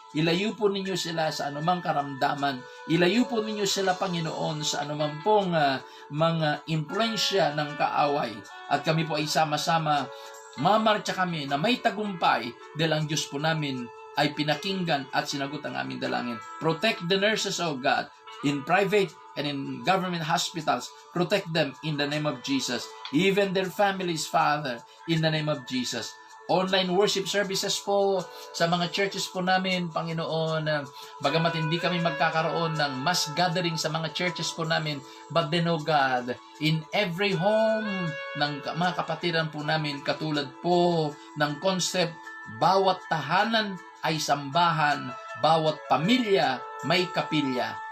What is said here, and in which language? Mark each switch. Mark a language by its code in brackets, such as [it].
[tl] Ilayo po ninyo sila sa anumang karamdaman. Ilayo po ninyo sila, Panginoon, sa anumang pong mga impluensya ng kaaway. At kami po ay sama-sama, mamarcha kami na may tagumpay dahil ang Diyos po namin ay pinakinggan at sinagot ang aming dalangin. [en] Protect the nurses, oh God, in private and in government hospitals. Protect them in the name of Jesus. Even their families, Father, in the name of Jesus. [tl] Online worship services po sa mga churches po namin, Panginoon. Bagamat hindi kami magkakaroon ng mass gathering sa mga churches po namin, [en] but then, oh God, in every home [tl] ng mga kapatiran po namin, katulad po ng concept, bawat tahanan ay sambahan, bawat pamilya may kapilya.